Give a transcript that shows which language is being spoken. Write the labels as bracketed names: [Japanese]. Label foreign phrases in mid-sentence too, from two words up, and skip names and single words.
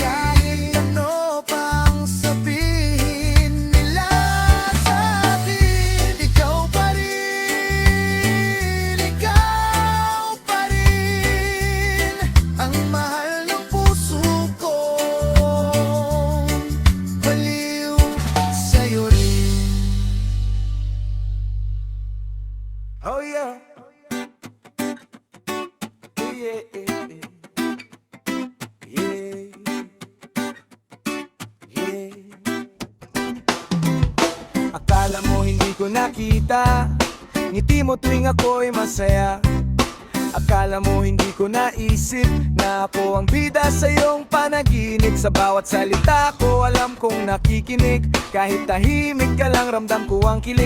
[Filipino] Kahit ano pang sabihin nila sa'kin, ikaw pa rin, ikaw pa rin ang mahal ng puso ko. Baliw sa'yo rin. [English] Oh yeah. Yeah, yeah, yeah. Yeah. [Filipino] Akala mo hindi ko nakita ngiti mo tuwing ako'y masaya. Akala mo hindi ko naisip na ako ang bida sa iyong panaginip. Sa bawat salita ko alam kong nakikinig, kahit tahimik ka lang ramdam ko ang kilig.